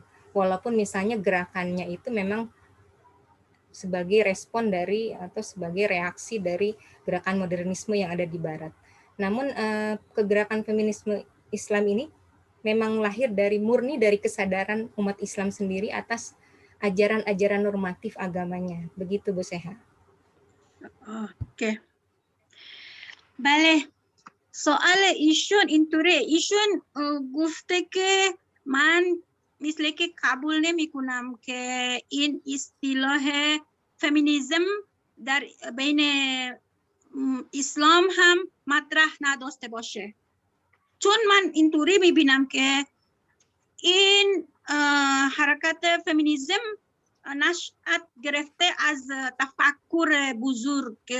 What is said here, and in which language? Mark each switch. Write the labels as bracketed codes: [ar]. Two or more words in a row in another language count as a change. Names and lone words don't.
[id] Walaupun misalnya gerakannya itu memang sebagai respon dari atau sebagai reaksi dari gerakan modernisme yang ada di Barat. Namun kegerakan feminisme Islam ini memang lahir murni dari kesadaran umat Islam sendiri atas ajaran-ajaran normatif agamanya. Begitu Bu Seha. Oke. [fa] بله سوال ایشون گفته که من مثل که قبول نمی کنم که این اصطلاح فمینیسم در بین اسلام هم مطرح نداشته باشه، چون من اینطوری می بینم که این حرکت فمینیسم نشأت گرفته از تفکر بزرگ